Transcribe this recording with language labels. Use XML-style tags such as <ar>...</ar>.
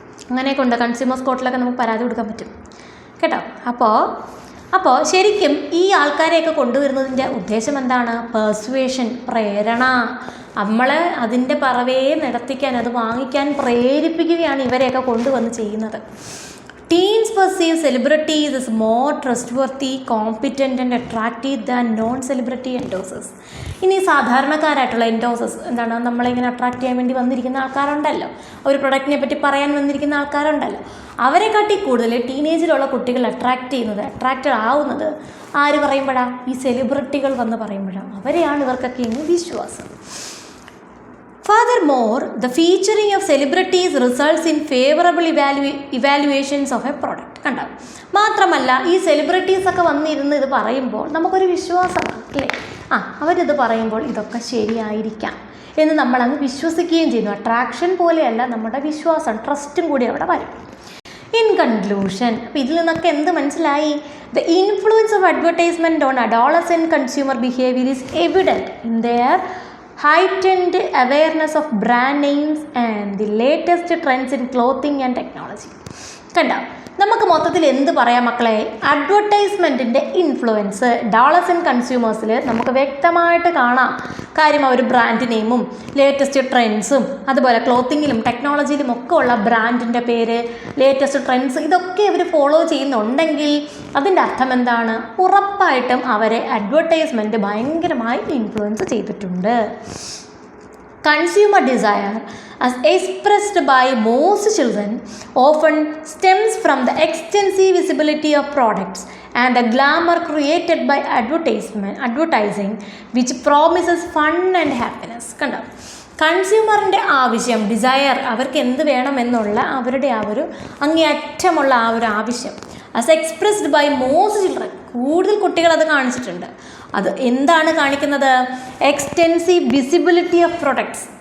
<ml>അങ്ങനെയൊക്കെ ഉണ്ട്, കൺസ്യൂമേഴ്സ് കോർട്ടിലൊക്കെ നമുക്ക് പരാതി കൊടുക്കാൻ പറ്റും കേട്ടോ. അപ്പോൾ ശരിക്കും ഈ ആൾക്കാരെയൊക്കെ കൊണ്ടുവരുന്നതിൻ്റെ ഉദ്ദേശം എന്താണ്? പെർസുവേഷൻ, പ്രേരണ. നമ്മളെ അതിൻ്റെ പറവേ നടത്തിക്കാൻ, അത് വാങ്ങിക്കാൻ പ്രേരിപ്പിക്കുകയാണ് ഇവരെയൊക്കെ കൊണ്ടുവന്ന് ചെയ്യുന്നത്.</ml> <en>Teens perceive celebrities as more trustworthy, competent and attractive than non-celebrity endorsers.</en> <ml>ഇനി സാധാരണക്കാരായിട്ടുള്ള എൻഡോസേഴ്സ് എന്താണ്, നമ്മളിങ്ങനെ അട്രാക്റ്റ് ചെയ്യാൻ വേണ്ടി വന്നിരിക്കുന്ന ആൾക്കാരുണ്ടല്ലോ, ഒരു പ്രൊഡക്റ്റിനെ പറ്റി പറയാൻ വന്നിരിക്കുന്ന ആൾക്കാരുണ്ടല്ലോ, അവരെക്കാട്ടി കൂടുതൽ ടീനേജിലുള്ള കുട്ടികൾ അട്രാക്റ്റഡ് ആവുന്നത് ആര് പറയുമ്പോഴാണ്? ഈ സെലിബ്രിറ്റികൾ വന്ന് പറയുമ്പോഴാണ്. അവരെയാണ് ഇവർക്കൊക്കെ ഇന്ന് വിശ്വാസം.</ml> <en>Furthermore, the featuring of celebrities results in favorable evaluations of a product.</en> <ml>കണ്ടോ? മാത്രമല്ല ഈ സെലിബ്രിറ്റീസൊക്കെ വന്നിരുന്ന് ഇത് പറയുമ്പോൾ നമുക്കൊരു വിശ്വാസമാണ് അല്ലേ, അവരിത് പറയുമ്പോൾ ഇതൊക്കെ ശരിയായിരിക്കാം എന്ന് നമ്മളങ്ങ് വിശ്വസിക്കുകയും ചെയ്യുന്നു. അട്രാക്ഷൻ പോലെയല്ല, നമ്മുടെ വിശ്വാസം, ട്രസ്റ്റും കൂടി അവിടെ വരും.</ml> <en>in conclusion,</en> <ml>അപ്പോൾ ഇതിൽ നിന്നൊക്കെ എന്ത് മനസ്സിലായി?</ml> <en>The influence of advertisement on adolescent consumer behavior is evident in their heightened awareness of brand names and the latest trends in clothing and technology.</en> <ml>കണ്ടോ, നമുക്ക് മൊത്തത്തിൽ എന്ത് പറയാം മക്കളെ? അഡ്വർടൈസ്മെൻറ്റിൻ്റെ ഇൻഫ്ലുവൻസ് അഡോളസെൻ്റ് കൺസ്യൂമേഴ്സിൽ നമുക്ക് വ്യക്തമായിട്ട് കാണാം. കാര്യം അവർ ബ്രാൻഡ് നെയിമും ലേറ്റസ്റ്റ് ട്രെൻഡ്സും അതുപോലെ ക്ലോത്തിങ്ങിലും ടെക്നോളജിയിലും ഒക്കെ ഉള്ള ബ്രാൻഡിൻ്റെ പേര്, ലേറ്റസ്റ്റ് ട്രെൻഡ്സ്, ഇതൊക്കെ അവർ ഫോളോ ചെയ്യുന്നുണ്ടെങ്കിൽ അതിൻ്റെ അർത്ഥം എന്താണ്? ഉറപ്പായിട്ടും അവരെ അഡ്വർടൈസ്മെൻറ്റ് ഭയങ്കരമായി ഇൻഫ്ലുവൻസ് ചെയ്തിട്ടുണ്ട്.</ml> <en>Consumer desire, as expressed by most children, often stems from the extensive visibility of products and the glamour created by advertising, which promises fun and happiness.</en> <ml>കണ്ടോ, കൺസ്യൂമറിൻ്റെ ആവശ്യം, ഡിസയർ, അവർക്ക് എന്ത് വേണമെന്നുള്ള അവരുടെ ആ ഒരു അങ്ങേയറ്റമുള്ള ആ ഒരു ആവശ്യം,</ml> <en>as expressed by most children,</en> <ml>കൂടുതൽ കുട്ടികൾ അത് കാണിച്ചിട്ടുണ്ട്. അത് എന്താണ് കാണിക്കുന്നത്?</ml> <en>Extensive visibility of products.</en>